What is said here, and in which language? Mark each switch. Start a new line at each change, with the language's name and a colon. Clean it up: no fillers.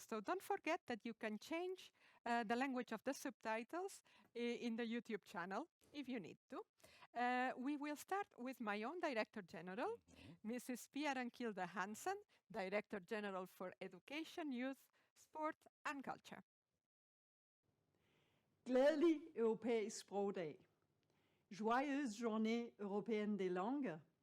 English: So don't forget that you can change the language of the subtitles in the YouTube channel if you need to. We will start with my own Director General, Mrs. Pia Rankilde Hansen, Director General for Education, Youth, Sport and Culture.
Danish: Glædelig europæisk sprogdag.
French: Joyeuse journée européenne des langues.